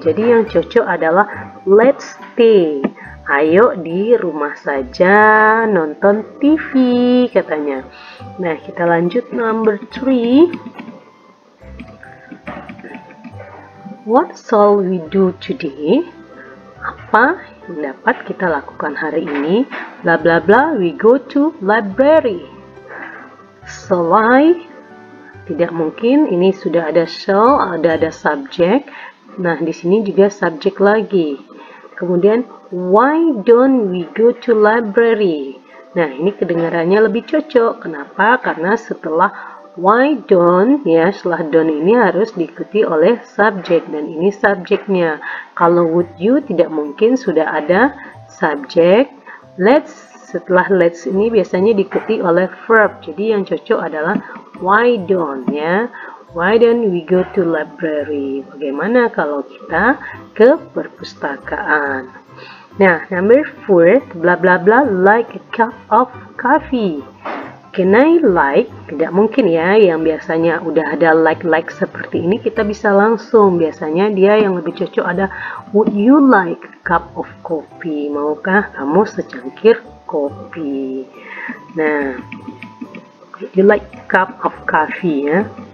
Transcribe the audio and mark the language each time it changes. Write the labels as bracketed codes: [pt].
[id] Jadi yang cocok adalah [en] let's stay. [id] Ayo di rumah saja nonton TV katanya. Nah, kita lanjut number 3. [en] What shall we do today? [id] Apa yang dapat kita lakukan hari ini? [en] Bla bla bla, we go to library. Shall I? [id] Tidak mungkin, ini sudah ada shall, ada subjek. Nah, di sini juga subjek lagi. Kemudian, [en] why don't we go to library? [id] Nah, ini kedengarannya lebih cocok. Kenapa? Karena setelah why don't, ya setelah don't ini harus diikuti oleh subjek, dan ini subjeknya. Kalau would you tidak mungkin, sudah ada subjek. Let's, setelah let's ini biasanya diikuti oleh verb. Jadi yang cocok adalah why don't, ya. [en] Why don't we go to library? [id] Bagaimana kalau kita ke perpustakaan? Nah, [en] number 4, bla bla bla, like a cup of coffee. Can I like? [id] Tidak mungkin ya, yang biasanya udah ada like seperti ini kita bisa langsung. Biasanya dia yang lebih cocok ada [en] would you like a cup of coffee? [id] Maukah kamu secangkir kopi? Nah, [en] would you like a cup of coffee ya?